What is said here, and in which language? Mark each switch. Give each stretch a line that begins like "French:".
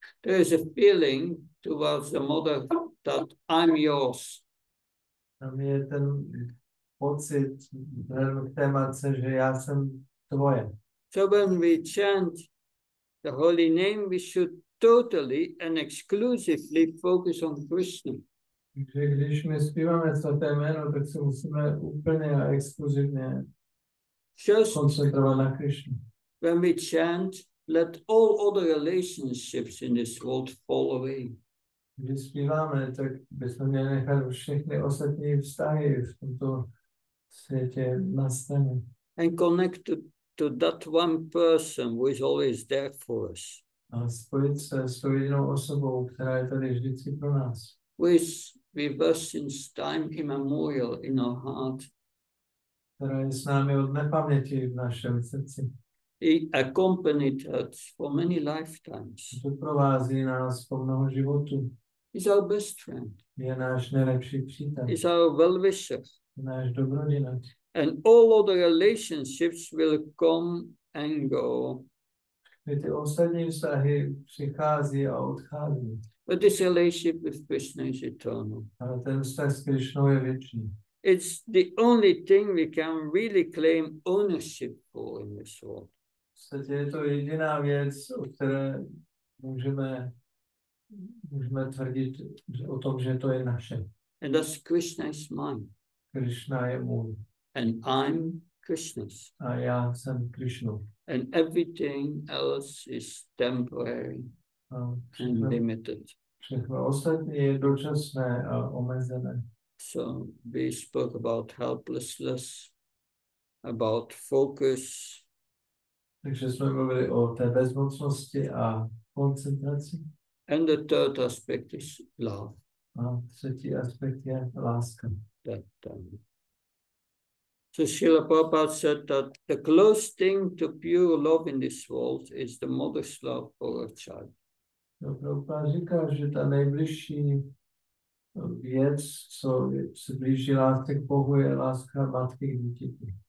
English: There is a feeling towards the mother that I'm yours.
Czech: Tam je ten pocit k té matce, že já jsem tvoje.
English: So when we chant the holy name, we should totally and exclusively focus on Krishna.
Czech: Takže když my zpíváme svaté jméno, tak se musíme úplně a exkluzivně koncentrovat na Krishnu.
English: When we chant, let all other relationships in this world fall away.
Czech: Když zpíváme, tak bychom měli nechat všechny ostatní vztahy v tomto světě na straně.
English: And connect to that one person who is always there for us.
Czech: A spojit se s tou jedinou osobou, která je tady vždycky pro nás.
English: Who is with us since time immemorial in our heart.
Czech: Která je s námi od nepaměti v našem srdci.
English: He accompanied us for many lifetimes.
Czech: Doprovází nás po mnoho životů.
English: He's our best friend.
Czech: Je náš nejlepší přítel.
English: He's our well-wisher.
Czech: Je náš dobrodinec.
English: And all other relationships will come and go.
Czech: Ty ostatní vztahy přichází a odchází.
English: But this relationship with Krishna is eternal.
Czech: Ale ten vztah s Krišnou je věčný.
English: It's the only thing we can really claim ownership for in this world.
Czech: V podstatě je to jediná věc, o které můžeme tvrdit o tom, že to je naše.
English: And that's Krishna is mine.
Czech: Krišna je můj.
English: And I'm Krishna's.
Czech: A já jsem Krišnu.
English: And everything else is temporary and limited.
Czech: Všechno ostatní je dočasné a omezené.
English: So we spoke about helplessness, about focus.
Czech: Takže jsme mluvili o té bezmocnosti a koncentraci.
English: And the third aspect is love.
Czech: A třetí aspekt je láska.
English: So Srila Prabhupada said that the close thing to pure love in this world is the mother's love for her child.
Czech: Prabhupada říká, že ta nejbližší věc, co se blíží lásce k Bohu, je láska matky k dítěti.